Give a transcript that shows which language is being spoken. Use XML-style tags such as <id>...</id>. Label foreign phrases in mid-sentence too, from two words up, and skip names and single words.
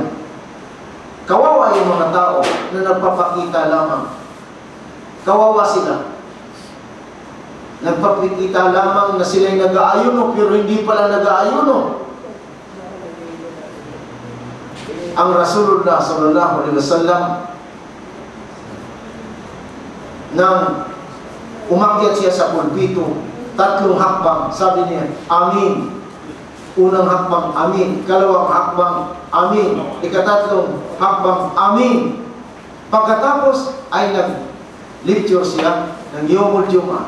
<tl>Kawawa yung mga tao na nagpapakita lamang. Kawawa sila. Nagpapakita lamang na sila'y nag-aayuno pero hindi pala nag-aayuno. Ang Rasulullah</tl> <ar>صلى الله عليه وسلم</ar> <tl>nang umakyat siya sa pulpito, 3 hakbang, sabi niya, Amin. Unang hakbang, Amin. Kalawang hakbang, Amin. Ikatatlo hakbang, Amin. Pagkatapos ay nag-lecture siya ng</tl> <ar>يوم الجمعة.</ar>